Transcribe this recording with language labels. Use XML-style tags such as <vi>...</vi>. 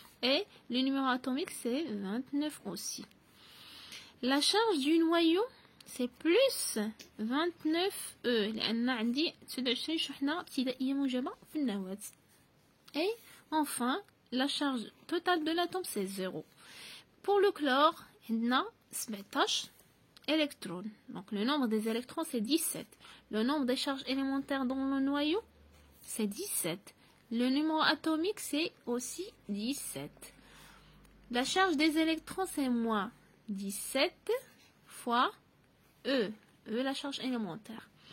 <fr>Et le numéro atomique c'est 29 aussi. La charge du noyau c'est plus 29 E</fr> <ar>لأن عندي 29 شحنة ابتدائية موجبة في النواة.</ar> <fr>Et enfin la charge totale de l'atome c'est 0. Pour le chlore</fr> <ar>عندنا</ar> <fr>17 électrons. Donc le nombre des électrons c'est 17. Le nombre des charges élémentaires dans le noyau c'est 17. Le numéro atomique c'est aussi 17. La charge des électrons c'est moins 17 fois E, la charge élémentaire.</fr>